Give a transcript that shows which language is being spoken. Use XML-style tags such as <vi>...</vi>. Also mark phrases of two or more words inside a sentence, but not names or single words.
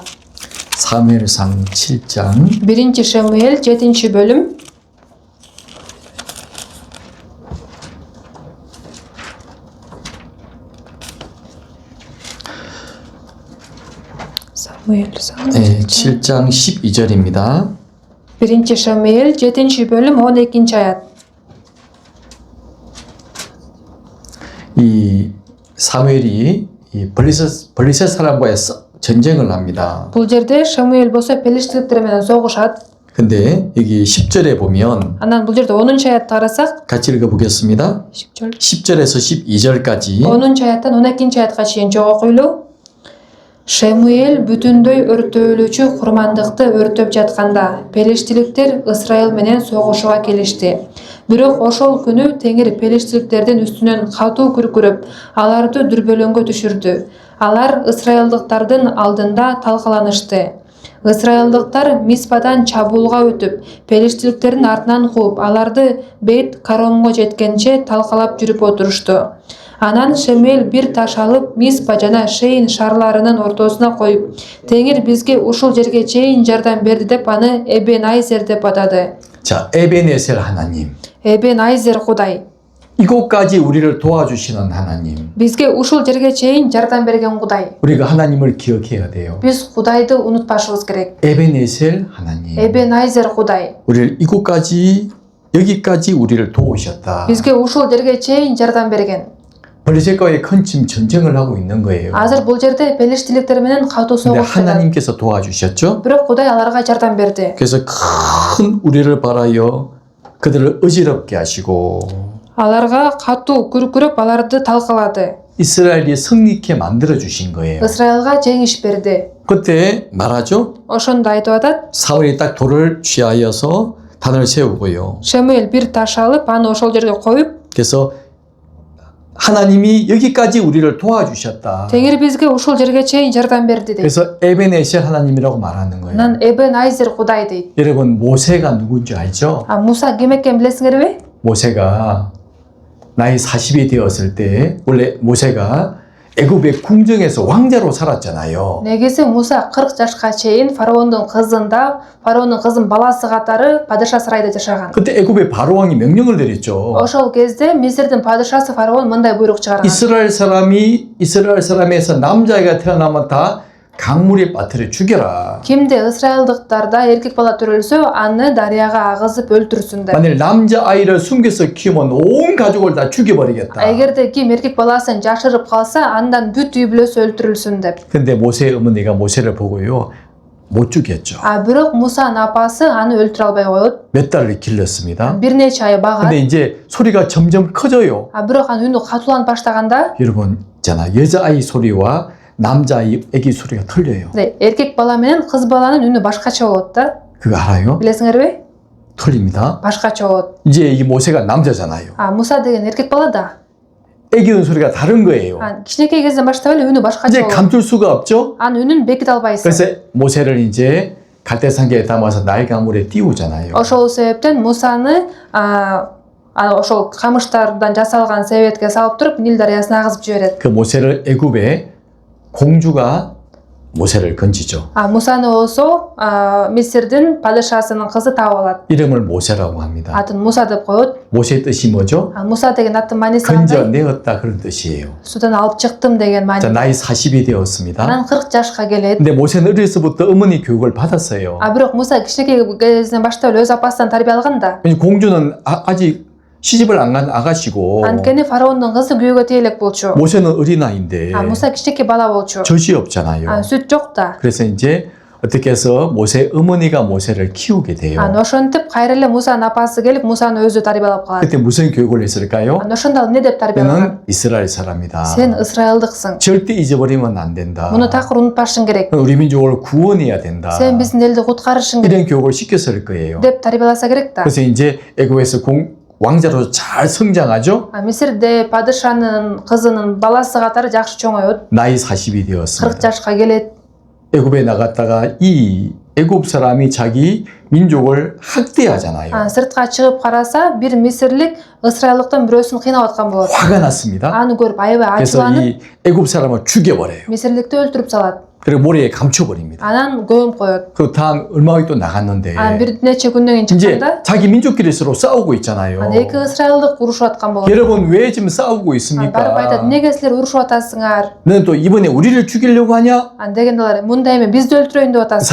<ko>사무엘상 7장</ko> <ky>1 Шамуэль 7 бөлүм. Самуэл상</ky> <ko>7장 12절입니다.</ko> <ky>1 Шамуэль 7 бөлүм 12 аят.</ky> <ko>이 사무엘이 이 블레셋 사람과의 전쟁을 합니다.</ko> <ky>Бул жерде Шамуэль болсо пелештиликтер менен согушат.</ky> <ko>근데 여기 10절에 보면</ko> <ky>Анан бул жерде 10 аятты карасак,</ky> <ko>같이 읽어보겠습니다. 10절에서 12절까지</ko> <ky>10 аяттан 12 аятка чейин жоо койлуу. Шамуэль бүтүндөй өртөөлүүчү курмандыкты өртөп жатканда пелештиликтер Исраил менен согушууга келишти. Бирок ошол күнү Теңир пелештиликтердин үстүнөн катуу күркүрөп, аларды дүрбөлөңгө түшүрдү. Алар ысрайылдыктардын алдында талкаланышты. Ысрайылдыктар Миспадан чабуулга өтүп, пелештиликтердин артынан кууп, аларды Бейт Каромго жеткенче талкалап жүрүп отурушту. Анан Шамуэль бир таш алып, Миспа жана Шейин шаарларынын ортосуна коюп, Теңир бизге ушул жерге чейин жардам берди деп аны Эбен-Айзер деп атады.</ky> <ko>자, 에베네셀 하나님.</ko> <ky>Эбен-Айзер Кудай.</ky> <ko>이곳까지 우리를 도와주시는 하나님.</ko> <ky>Бизге ушул жерге чейин жардам берген Кудай.</ky> <ko>우리가 하나님을 기억해야 돼요.</ko> <ky>Биз Кудайды унутпашыбыз керек.</ky> <ko>에베네셀 하나님.</ko> <ky>Эбен-Айзер Кудай.</ky> <ko>우리를 이곳까지 여기까지 우리를 도우셨다.</ko> <ky>Бизге ушул жерге чейин жардам берген.</ky> <ko>블레셋과의 큰 지금 전쟁을 하고 있는 거예요.</ko> <ky>Азыр бул жерде пелештиликтер менен катуу</ky> <ko>근데</ko> <ky>согуш жатат.</ky> <ko>하나님께서 도와주셨죠?</ko> <ky>Бирок Кудай аларга жардам берди.</ky> <ko>그래서 큰 우리를 바라여 그들을 어지럽게 하시고</ko> <ky>Аларга катуу күркүрөп аларды талкалады.</ky> <ko>이스라엘이 승리케 만들어 주신 거예요.</ko> <ky>Исраилга жеңиш берди.</ky> <ko>그때 말하죠.</ko> <ky>Ошондо айтып атат.</ky> <ko>사울이 딱 돌을 취하여서 단을 세우고요.</ko> <ky>Шамуэль бир таш алып, аны ошол жерге коюп,</ky> <ko>그래서 하나님이 여기까지 우리를 도와주셨다.</ko> <ky>Теңир бизге ушул жерге чейин жардам берди дейт.</ky> <ko>그래서 에베네셀 하나님이라고 말하는 거예요.</ko> <ky>Анан Эбен-Айзер Кудай дейт.</ky> <ko>여러분 모세가 누군지 알죠?</ko> <ky>Муса ким экенин билесиңерби?</ky> <ko>모세가 나이 40이 되었을 때 원래 모세가 애굽의 궁정에서 왕자로 살았잖아요.</ko> <ky>Негизи Муса 40 жашка чейин фараондун кызында, фараондун кызын баласы катары падыша сарайда жашаган.</ky> <ko>그때 애굽의 바로왕이 명령을 내렸죠.</ko> <ky>Ошол кезде Мисирдин падышасы фараон мындай буйрук чыгарган.</ky> <ko>이스라엘 사람에서 남자애가 태어나면 다 강물에 빠뜨려 죽여라.</ko> <ky>Кимде ысрайылдыктарда эркек бала төрөлсө, аны дарыяга агызып өлтүрсүн деп.</ky> <ko>만일 남자아이를 숨겨서 키우면 온 가족을 다 죽여버리겠다.</ko> <ky>Эгерде ким эркек баласын жашырып калса, андан бүт үй бүлөсү өлтүрүлсүн деп.</ky> <ko>근데 모세의 어머니가 모세를 보고요. 못 죽였죠.</ko> <ky>Бирок Мусанын апасы аны өлтүрө албай коет.</ky> <ko>몇 달을 길렀습니다.</ko> <ky>Бир нече ай багат.</ky> <ko>근데 이제 소리가 점점 커져요.</ko> <ky>Бирок анын үнү катууланып баштаганда,</ky> <ko>여러분 있잖아. 여자아이 소리와 남자아이 애기 소리가 틀려요.</ko> <ky>эркек бала менен кыз баланын үнү башкача болот да.</ky> <ko>그거 알아요?</ko> <ky>Билесиңерби?</ky> <ko>틀립니다.</ko> <ky>Башкача болот.</ky> <ko>이제 이 모세가 남자잖아요.</ko> <ky>Муса деген эркек бала да.</ky> <ko>애기 우는 소리가 다른 거예요.</ko> <ky>Кичинекей кезден баштап эле үнү башкача</ky> <ko>이제</ko> <ky>болот.</ky> <ko>감출 수가 없죠?</ko> <ky>Анын үнүн беките албайсың.</ky> <ko>그래서 모세를 이제 갈대산계에 담아서 나일 강물에 띄우잖아요.</ko> <ky>Ошол себептен Мусаны ошол камыштардан жасалган себетке салып туруп Нил дарыясына агызып жиберет.</ky> <ko>그 모세를 애굽에 공주가 모세를 건지죠.</ko> <ky>Мусаны болсо Мисирдин падышасынын кызы таап алат.</ky> <ko>이름을 모세라고 합니다.</ko> <ky>Атын Муса деп коет.</ky> <ko>모세의 뜻이 뭐죠?</ko> <ky>Муса деген аттын мааниси кандай?</ky> <ko>건져내었다 그런 뜻이에요.</ko> <ky>Судан алып чыктым деген маани.</ky> <ko>자, 나이 40이 되었습니다.</ko> <ky>Анан 40 жашка келет.</ky> <ko>근데 모세는 어려서부터 어머니 교육을 받았어요.</ko> <ky>Бирок Муса кичинекей кезинен баштап эле өз апасынан тарбия алган да.</ky> <ko>공주는 아직 시집을 안 간 아가씨고</ko> <ky>Анткени фараондун кызы күйөөгө тие элек болчу.</ky> <ko>모세는 어린아이인데</ko> <ky>Муса кичинекей бала болчу.</ky> <ko>젖이 없잖아요.</ko> <ky>Сүт жок да.</ky> <ko>그래서 이제 어떻게 해서 모세 어머니가 모세를 키우게 돼요.</ko> <ky>Ошентип кайра эле Мусанын апасы келип Мусаны өзү тарбиялап калат.</ky> <ko>그때 무슨 교육을 했을까요?</ko> <ky>Ошондо ал эмне деп тарбиялаган?</ky> <ko>너는 이스라엘 사람이다.</ko> <ky>Сен ысрайылдыксың.</ky> <ko>절대 잊어버리면 안 된다.</ko> <ky>Муну такыр унутпашың керек.</ky> <ko>우리 민족을 구원해야 된다.</ko> <ky>Сен биздин элди куткарышың керек</ky> <ko>이런 교육을 시켰을 거예요.</ko> <ky>деп тарбияласа керек да.</ky> <ko>그래서 이제 애굽에서 왕자로 잘 성장하죠.</ko> <ky>Мисирде падышанын кызынын баласы катары жакшы чоңоет.</ky> <ko>나이 40이</ko> <ky>40</ky> <ko>되었습니다.</ko> <ky>жашка келет.</ky> <ko>애굽에 나갔다가 이 애굽 사람이 자기 민족을 학대하잖아요.</ko> <ky>Сыртка чыгып караса, бир мисирлик ысрайылдыктан бирөөсүн кыйнап аткан болот.</ky> <ko>화가 났습니다.</ko> <ky>Аны көрүп аябай</ky> <ko>그래서</ko> <ky>ачууланып,</ky> <ko>이 애굽 사람을 죽여버려요.</ko> <ky>мисирликти өлтүрүп салат.</ky> <ko>그리고 모래에 감춰버립니다.</ko> <ky>Анан көмүп коет.</ky> <ko>그 다음 얼마 후에 또 나갔는데</ko> <ky>бир нече күндөн кийин</ky> <ko>이제</ko> <ky>чыкканда,</ky> <ko>자기 민족끼리 서로 싸우고 있잖아요.</ko> <ky>эки ысрайылдык урушуп аткан болот.</ky> <ko>여러분 왜 지금 싸우고</ko> <ky>Барып айтат,</ky> <ko>있습니까?</ko> <ky>эмнеге силер урушуп атасыңар?</ky> <ko>너는 또 이번에 우리를 죽이려고 하냐?</ko> <ky>Дегенде алар мындай эме бизди өлтүрөйүн деп атасың.</ky>